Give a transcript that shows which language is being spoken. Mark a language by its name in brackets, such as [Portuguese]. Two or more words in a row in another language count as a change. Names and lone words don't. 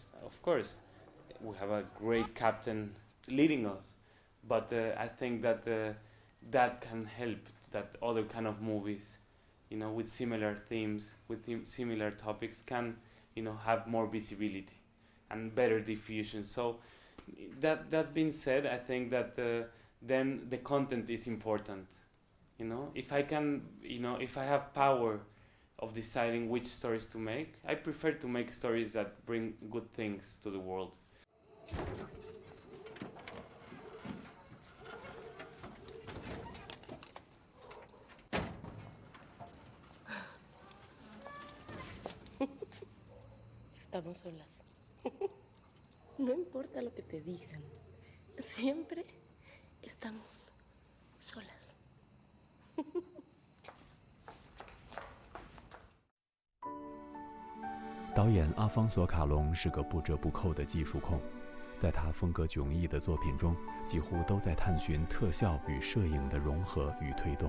[English] Of course, we have a great captain leading us, but I think that that can help, that other kind of movies, with similar themes, with similar topics, can, have more visibility and better diffusion. So that being said, I think that then the content is important. If I can, if I have power of deciding which stories to make, I prefer to make stories that bring good things to the world. [Spanish] ？Estamos solas. No importa lo que te digan. Siempre estamos solas. [Chinese] 导演阿方索·卡隆是个不折不扣的技术控，在他风格迥异的作品中，几乎都在探寻特效与摄影的融合与推动。